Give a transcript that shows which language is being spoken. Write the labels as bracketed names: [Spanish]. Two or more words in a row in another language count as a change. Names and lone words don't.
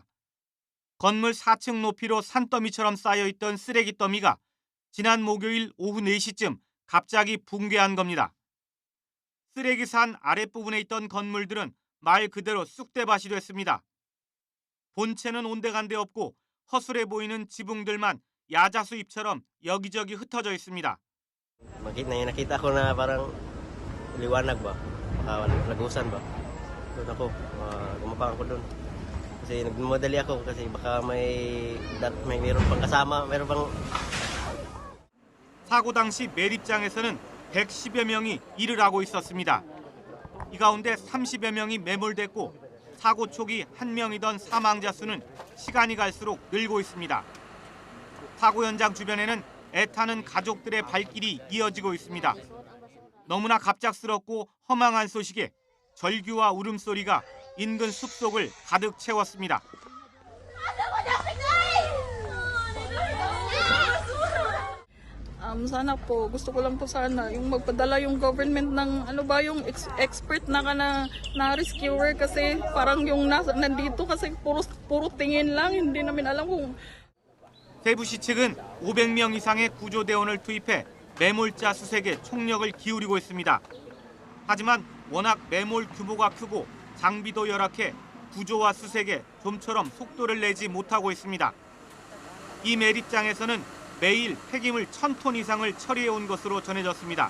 [Korean] 건물 4층 높이로 산더미처럼 쌓여있던 쓰레기 더미가 지난 목요일 오후 4시쯤 갑자기 붕괴한 겁니다. 쓰레기산 아랫부분에 있던 건물들은 말 그대로 쑥대밭이 됐습니다. 본체는 온데간데 없고 허술해 보이는 지붕들만 야자수잎처럼 여기저기 흩어져 있습니다. [Filipino] Nakita ko na parang liwanag ba? Lagusan ba? Doon ako, gumapang ako doon. Kasi nagmadali ako kasi baka mayroon pang kasama, mayroon pang... [Korean] 사고 당시 매립장에서는 110여 명이 일을 하고 있었습니다. 이 가운데 30여 명이 매몰됐고 사고 초기 1명이던 사망자 수는 시간이 갈수록 늘고 있습니다. 사고 현장 주변에는 애타는 가족들의 발길이 이어지고 있습니다. 너무나 갑작스럽고 허망한 소식에 절규와 울음소리가 인근 숲속을 가득 채웠습니다. [Filipino] Sana po, gusto ko lang po sana yung magpadala yung government ng ano ba yung expert na rescuer kasi parang yung nandito kasi puro tingin lang, hindi namin alam kung... [Korean] 세부시 측은 500명 이상의 구조대원을 투입해 매몰자 수색에 총력을 기울이고 있습니다. 하지만 워낙 매몰 규모가 크고 장비도 열악해 구조와 수색에 좀처럼 속도를 내지 못하고 있습니다. 이 매립장에서는 매일 폐기물 1000톤 이상을 처리해온 것으로 전해졌습니다.